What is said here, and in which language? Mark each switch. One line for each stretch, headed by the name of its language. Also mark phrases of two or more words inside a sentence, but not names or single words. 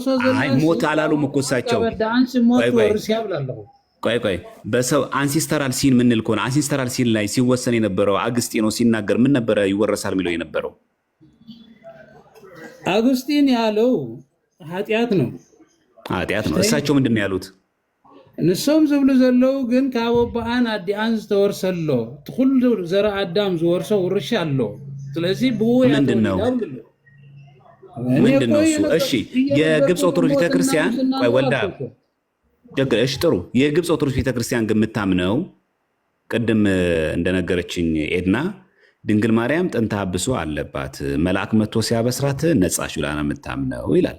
Amharic: አይ ሞት አላሉም እኮ እሳቸው። ቆይ በሰው
English: ancestral sin
Amharic: ምንል ከሆነ
English: ancestral sin
Amharic: ላይ ሲወሰን የነበረው አግስጢኖስ ሲናገር ምን ነበረ ይወረሳል የሚለው የነበረው? አግስጢን ያለው ኃጢአት ነው። እሳቸው ምንድን ነው ያሉት?
Tigrinya: ንሶም ዝብሉ ዘለው ግን ካብ ኣቦኣን ኣዲኣን ዝተወርሰሎ ኩሉ ዘረ አዳም ዝወርሶ ውርሻ ኣሎ። ስለዚህ
Amharic: ምንድን ነው እሱ? እሺ የግብፅ ኦርቶዶክስ ቤተክርስቲያን ቆይ ወልዳ እሺ ጥሩ። የግብፅ ኦርቶዶክስ ቤተክርስቲያን ግን የምታምነው ቅድም እንደነገረችኝ ኤድና ድንግል ማርያም ጥንተ አብሶ አለባት መልአክ መጥቶ ሲያበስራት ነጻች ብላ ነው የምታምነው ይላል።